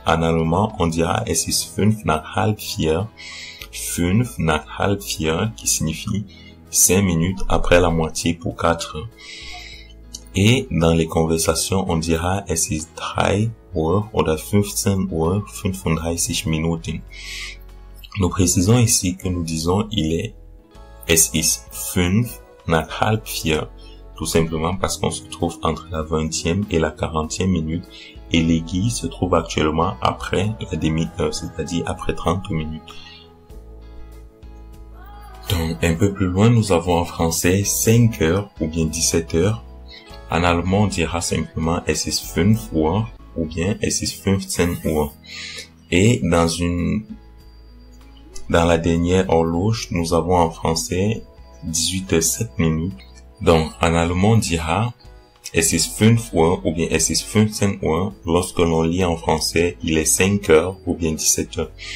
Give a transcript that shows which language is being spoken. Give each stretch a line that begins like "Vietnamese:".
French: En allemand, on dira
German: es ist 5 nach halb 4. 5 nach halb 4
French: qui signifie 5 minutes après la moitié pour 4 heures. Et dans les conversations, on dira
German: es ist 3 Uhr oder 15 Uhr 35 Minuten.
French: Nous précisons ici que nous disons
German: es ist 5 nach halb 4.
French: Tout simplement parce qu'on se trouve entre la 20e et la 40e minute et l'aiguille se trouve actuellement après la demi-heure, c'est-à-dire après 30 minutes. Donc, un peu plus loin, nous avons en français 5 heures ou bien 17 heures. En allemand, on dira simplement
German: es ist 5 Uhr
French: ou bien
German: es ist 15 Uhr.
French: Et dans la dernière horloge, nous avons en français 18h07 minutes. Donc, en allemand, on dira
German: es ist 5 Uhr
French: ou bien
German: es ist 15 Uhr
French: lorsque l'on lit en français il est 5 heures ou bien 17 heures.